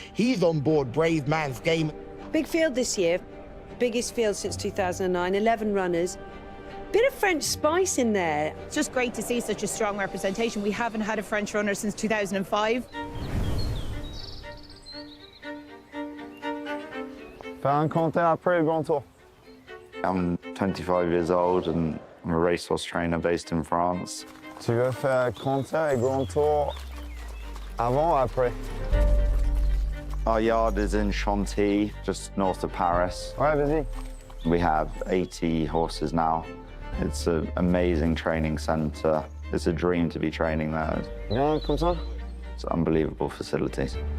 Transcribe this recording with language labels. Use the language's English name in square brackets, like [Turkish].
[English] He's on board Brave Man's Game. Big field this year. Biggest field since 2009, 11 runners. Bit of French spice in there. It's just great to see such a strong representation. We haven't had a French runner since 2005. [French] Fais un commentaire après le Grand Tour. [English] I'm 25 years old and I'm a racehorse trainer based in France. [French] Tu veux faire commentaire et Grand Tour avant ou après? [English] Our yard is in Chantilly, just north of Paris. [French] Ouais, vas-y. [English] We have 80 horses now. It's an amazing training centre. It's a dream to be training there. [French] Bien, comme ça? [English] It's unbelievable facilities.